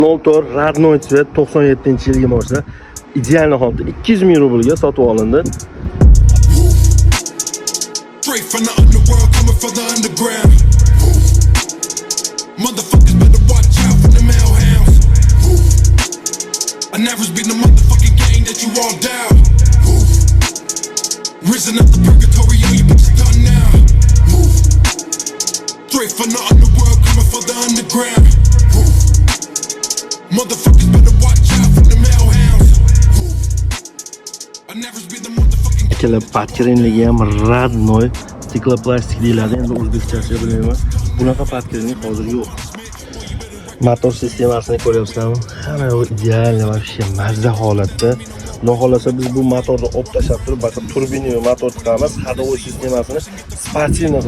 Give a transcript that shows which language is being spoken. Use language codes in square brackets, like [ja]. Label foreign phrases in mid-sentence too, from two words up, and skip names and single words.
[uz] Motor Radnoy Svet 97-yilgi mashina ideal holatda 200 ming rublga sotib olindi. [en] Straight from the underworld, coming from the underground. Motherfuckers better watch out for the mail hounds. I never been the motherfucking game that you all down. Risen up the purgatory, all you bitches done now. Straight from the underworld, coming from the underground. Motherfuckers better watch out for the mail hounds. I never been the motherfucking [uz] Ikkala patkeringligi ham Radnoy stikloplastik deyiladi. Endi o'zbekchasiga bilmayman. Bunaqa patkering hozir yo'q. Motor sistemasini ko'ryapsizlarmi? Hamma ideal, вообще mazza holatda. Xudo xolasa biz bu motorni olib tashlab turib, bakir turbina va motor chiqaramiz, hadovoy sistemasini sportivniy qilamiz.